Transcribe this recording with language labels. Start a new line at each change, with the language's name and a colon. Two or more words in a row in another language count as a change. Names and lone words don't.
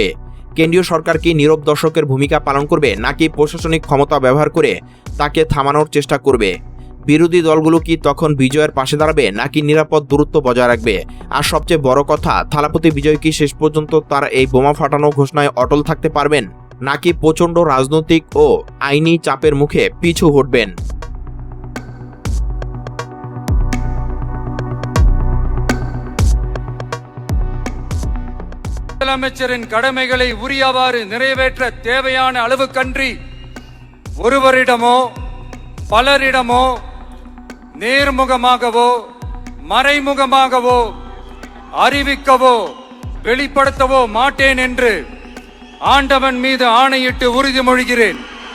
Bangla: কেন্দ্রীয় সরকার কি নীরব দর্শকের ভূমিকা পালন করবে, নাকি প্রশাসনিক ক্ষমতা ব্যবহার করে তাকে থামানোর চেষ্টা করবে? বিরোধী দলগুলো কি তখন বিজয়ের পাশে দাঁড়াবে, নাকি নিরাপদ দূরত্ব বজায় রাখবে? আর সবচেয়ে বড় কথা, থালাপতি বিজয় কি শেষ পর্যন্ত তার এই বোমা ফাটানো ঘোষণায় অটল থাকতে পারবেন, নাকি প্রচণ্ড রাজনৈতিক ও আইনি চাপের মুখে পিছু হটবেন?
Tamil: முதலமைச்சரின் கடமைகளை உரியவாறு நிறைவேற்ற தேவையான அளவுக்கன்றி ஒருவரிடமோ பலரிடமோ நேர்முகமாகவோ மறைமுகமாகவோ அறிவிக்கவோ வெளிப்படுத்தவோ மாட்டேன் என்று ஆண்டவன் மீது ஆணையிட்டு உறுதிமொழிகிறேன்.